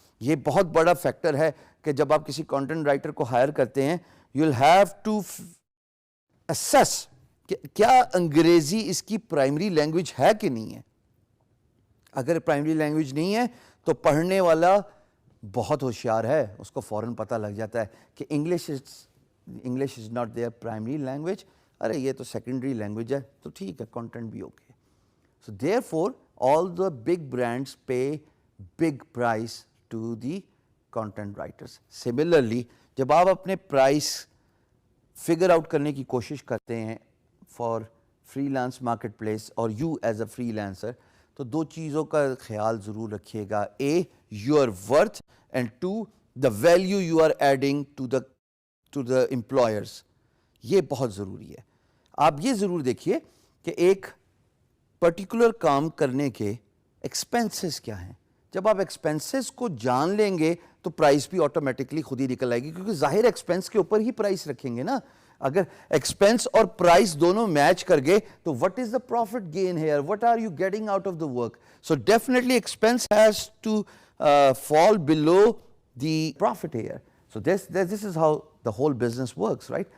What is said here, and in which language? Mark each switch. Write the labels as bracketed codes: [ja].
[ur] یہ بہت بڑا فیکٹر ہے کہ جب آپ کسی کانٹینٹ رائٹر کو ہائر کرتے ہیں, [en] you will have to assess [ur] کہ کیا انگریزی اس کی پرائمری لینگویج ہے کہ نہیں ہے. اگر پرائمری لینگویج نہیں ہے تو پڑھنے والا بہت ہوشیار ہے, اس کو فوراً پتہ لگ جاتا ہے کہ [en] English is not their primary language, [ur] ارے یہ تو سیکنڈری لینگویج ہے, تو ٹھیک ہے کانٹینٹ بھی okay. [en] So therefore, all the big brands pay big price to the content writers. [ur] Similarly, جب آپ اپنے پرائس فگر آؤٹ کرنے کی کوشش کرتے ہیں [en] for freelance marketplace [ur] اور [en] you as a freelancer, [ur] تو دو چیزوں کا خیال ضرور رکھیے گا. [en] A, your worth, and two, the value you are adding to the employers. [ur] یہ بہت ضروری ہے. آپ یہ ضرور دیکھیے کہ ایک پرٹیکولر کام کرنے کے ایکسپینسز کیا ہیں. جب آپ ایکسپینسز کو جان لیں گے تو پرائس بھی آٹومیٹکلی خود ہی نکل آئے گی, کیونکہ ظاہر ایکسپینس کے اوپر ہی پرائس رکھیں گے نا. اگر ایکسپینس اور پرائس دونوں میچ کر گئے تو [en] What is the profit gain here, what are you getting out of the work. So definitely expense has to fall below the profit here. So this is how the whole business works, right.